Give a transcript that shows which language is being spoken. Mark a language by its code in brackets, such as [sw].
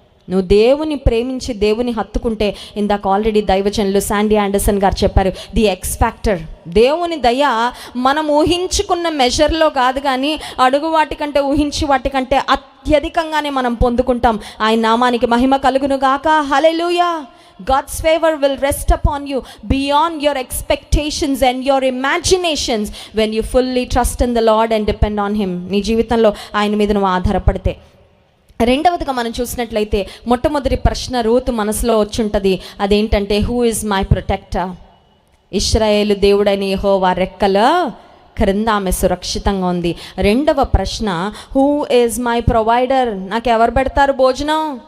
[te] నువ్వు దేవుని ప్రేమించి దేవుని హత్తుకుంటే, ఇందాక ఆల్రెడీ దైవజనులు శాండీ ఆండర్సన్ గారు చెప్పారు, ది ఎక్స్ ఫ్యాక్టర్. దేవుని దయ మనం ఊహించుకున్న మెజర్లో కాదు, కానీ అడుగు వాటికంటే ఊహించి వాటికంటే అత్యధికంగానే మనం పొందుకుంటాం. ఆయన నామానికి మహిమ కలుగును గాక. హల్లెలూయా. [en] God's favor will rest upon you beyond your expectations and your imaginations when you fully trust in the Lord and depend on Him. [te] నీ జీవితంలో ఆయన మీద నువ్వు ఆధారపడితే. రెండవదిగా మనం చూసినట్లయితే మొట్టమొదటి ప్రశ్న రూతు మనసులో వచ్చుంటుంది. అదేంటంటే, [en] Who is my protector? [te] ఇశ్రాయేలు దేవుడైన యెహోవా రెక్కల క్రింద ఆమె సురక్షితంగా ఉంది. రెండవ ప్రశ్న, [en] Who is my provider? [te] నాకు ఎవరు పెడతారు భోజనం?